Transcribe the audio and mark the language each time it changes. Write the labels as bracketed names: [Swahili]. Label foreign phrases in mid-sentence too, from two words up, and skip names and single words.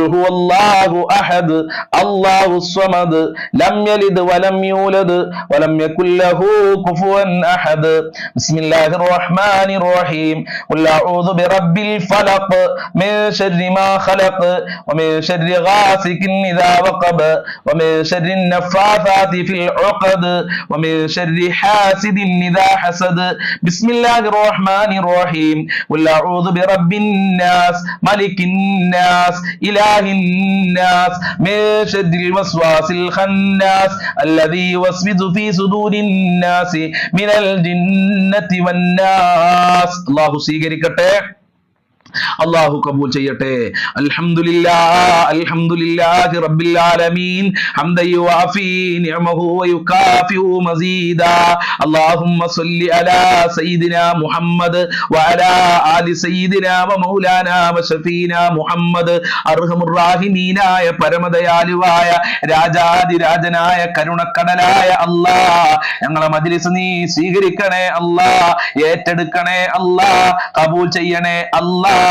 [Arabic] هو الله أحد الله الصمد لم يلد ولم يولد ولم يكن له كفوا أحد بسم الله الرحمن الرحيم قل أعوذ برب الفلق من شر ما خلق ومن شر غاسق إذا وقب ومن شر النفاثات في العقد ومن شر حاسد إذا حسد بسم الله الرحمن الرحيم قل أعوذ برب الناس ملك الناس إله الناس من شر الوسواس الخناس الذي يوسوس في صدور الناس من الجنة والناس [Malayalam] الله സ്വീകരിക്കട്ടെ അല്ലാഹു കബൂൽ ചെയ്യട്ടെ [Arabic] الحمد لله رب العالمين حمدا يوافي نعمه ويكافئ مزيده اللهم صل على سيدنا محمد وعلى آل سيدنا ومولانا وشفيعنا محمد [Malayalam] അർഹമുർ റഹീമീനായ പരമദയാലുവായ രാജാതിരാജനായ കരുണക്കടലായ അല്ലാഹ് ഞങ്ങളെ മജ്ലിസ് നീ സ്വീകരിക്കണേ അല്ലാഹ് ഏറ്റെടുക്കണേ അല്ലാഹ് കബൂൽ ചെയ്യണേ അല്ലാഹ്